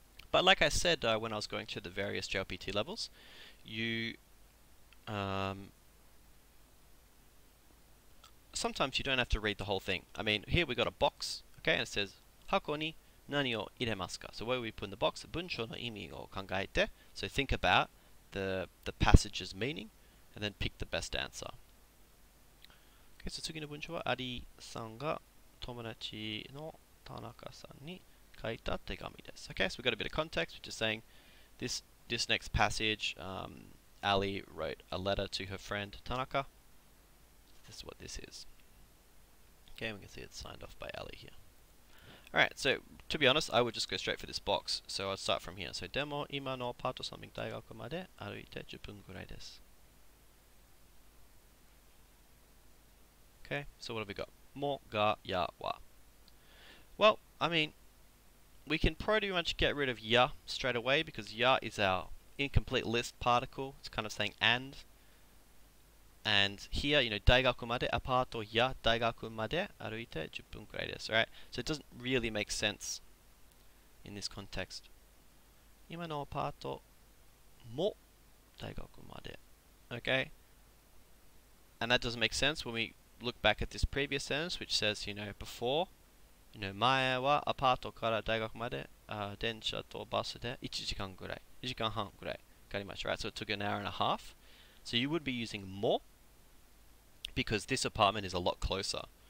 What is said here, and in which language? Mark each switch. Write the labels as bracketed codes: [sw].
[en] But like I said when I was going through the various JLPT levels, you sometimes you don't have to read the whole thing. I mean, here we got a box. Okay, and it says [ja] hako ni nani o iremasu ka? [en] So where we put in the box, [ja] bunsho no imi o kangaete. [en] So think about the passage's meaning. and then pick the best answer. Okay, so [ja] 次の文章はアリさんが友達の田中さんに書いた手紙です。 [en] Okay, so we've got a bit of context, which is saying this next passage, Ali wrote a letter to her friend Tanaka. This is what this is. Okay, we can see it's signed off by Ali here. Alright, so to be honest, I would just go straight for this box. So I'll start from here. So, [ja] でも今のパート3大学まで歩いて10分ぐらいです。 [en] Okay, so what have we got? Mo, ga, ya, wa. Well, I mean, we can pretty much get rid of ya straight away because ya is our incomplete list particle. It's kind of saying and. And here, you know, [ja] 大学までアパートや大学まで歩いて10分くらいです。 [en] Right? So it doesn't really make sense in this context. [ja] 今のアパートも大学まで。 [en] Okay? And that doesn't make sense when we look back at this previous sentence, which says, you know, before, you know, [ja] 前はアパートから大学まで電車とバスで1時間ぐらい、1時間半ぐらいかかりました。 [en] Right? So it took an hour and a half. So you would be using も because this apartment is a lot closer.